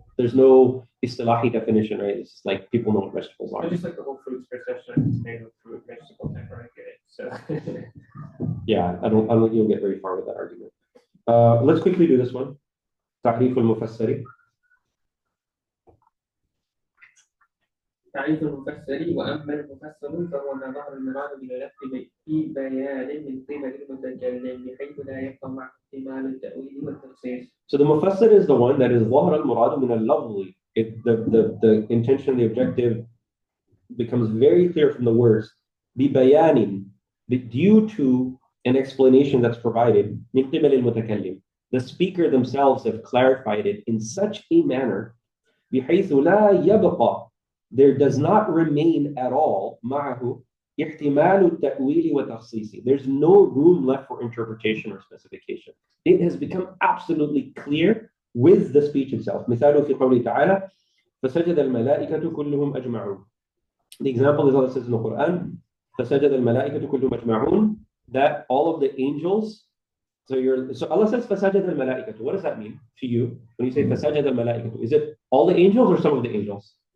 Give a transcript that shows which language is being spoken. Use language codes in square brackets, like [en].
[en] There's no istilahi definition, right? It's just like people know what vegetables are. I just like the whole fruits perception, tomato, fruit, vegetable type, I get it. So Yeah, I don't think you'll get very far with that argument. Let's quickly do this one. [ar] تعريف المفسر. تعريف المفسر وأما المفسر فهو ما ظهر المراد باللفظ في بيان من قبل المتكلم بحيث لا يبقى مع احتمال التأويل والتخصيص. [en] So the mufassir is the one that is [ar] ظهر المراد من اللفظ. [en] The intention, the objective becomes very clear from the words ببيان, due to an explanation that's provided [ar] من قبل المتكلم. [en] The speaker themselves have clarified it in such a manner [ar] بحيث لا يبقى, [en] there does not remain at all [ar] معه احتمال التأويل والتخصيص. [en] There's no room left for interpretation or specification. It has become absolutely clear with the speech itself. [ar] مثاله في قوله تعالى فسجد الملائكة كلهم أجمعون. [en] The example is Allah says in the Quran [ar] فسجد الملائكة كلهم أجمعون, [en] that all of the angels. So Allah says [ar] فسجد الملائكة. [en] What does that mean to you when you say فسجد الملائكة? Is it all the angels or some of the angels?